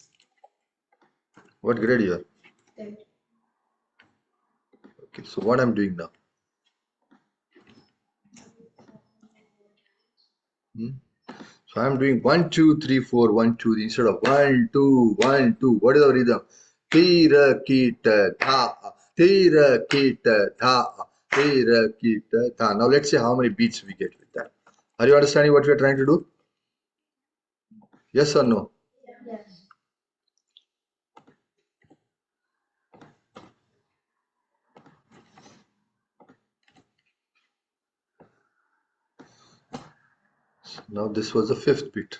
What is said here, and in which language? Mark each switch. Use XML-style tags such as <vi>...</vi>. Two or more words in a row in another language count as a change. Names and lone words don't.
<en>What grade you are? Third. Okay, so what I'm doing now? So I'm doing 1, 2, 3, 4, 1, 2 instead of 1, 2, 1, 2. What is the rhythm? Tira kita tha, tira kita tha, tira kita tha. Now let's see how many beats we get with that. Are you understanding what we are trying to do? Yes or no? Yes. Now this was the 5th beat.</en>